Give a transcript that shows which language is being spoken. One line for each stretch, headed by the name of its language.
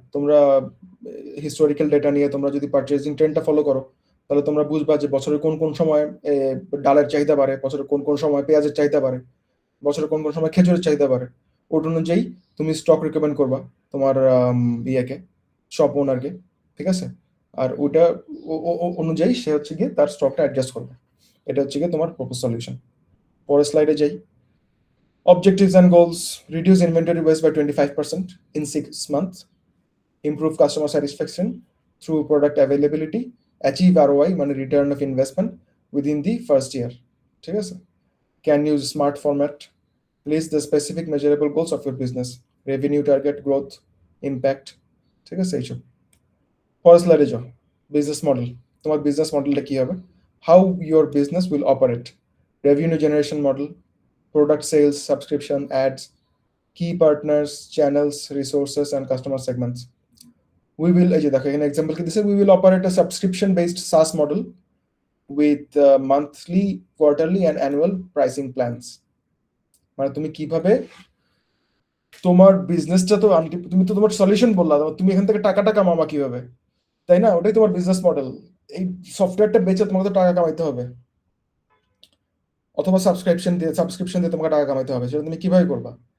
Bangla: তোমরা historical data নিয়ে তোমরা যদি পারচেজিং ট্রেন্ডটা ফলো করো, তাহলে তোমরা বুঝবা যে বছরের কোন কোন সময় ডালের চাহিদা বাড়ে, বছরের কোন কোন সময় পেঁয়াজের চাহিদা বাড়ে, বছরের কোন কোন সময় খেজুরের চাহিদা বাড়ে। ওটা অনুযায়ী তুমি স্টক রিকমেন্ড করবা তোমার ইয়েকে, শপ ওনারকে, ঠিক আছে? আর ওটা অনুযায়ী সে হচ্ছে গিয়ে তার স্টকটা অ্যাডজাস্ট করবে। এটা হচ্ছে গিয়ে তোমার প্রপোজ সলিউশন। পরের স্লাইডে যাই।
English: Objectives and goals: reduce inventory waste by 25% in 6 months, improve customer satisfaction through product availability, achieve ROI, মানে return of investment, within the first year.
Bangla: ঠিক আছে?
English: Can use smart format, list the specific measurable goals of your business, revenue target, growth, impact.
Bangla: ঠিক আছে? এইসব। পরের স্লাইডে যাও। Business model, তোমার বিজনেস মডেলটা কি হবে?
English: How your business will operate, revenue generation model, product sales, subscription, ads, key partners, channels, resources, and customer segments. We will,
Bangla: এই যে দেখো এখানে এক্সাম্পল কি দিছে,
English: we will operate a subscription based SaaS model with monthly, quarterly, and annual pricing plans.
Bangla: মানে তুমি কিভাবে তোমার বিজনেসটা তো তুমি তো তোমার সলিউশন বললা, তুমি এখান থেকে টাকাটা কামাবা কিভাবে, তাই না? ওটাই তোমার বিজনেস মডেল। এই সফটওয়্যারটা বেচে তোমাকে তো টাকা কামাইতে হবে, অথবা সাবস্ক্রিপশন দিয়ে তোমাকে টাকা কামাইতে হবে। সেটা তুমি কিভাবে করবা?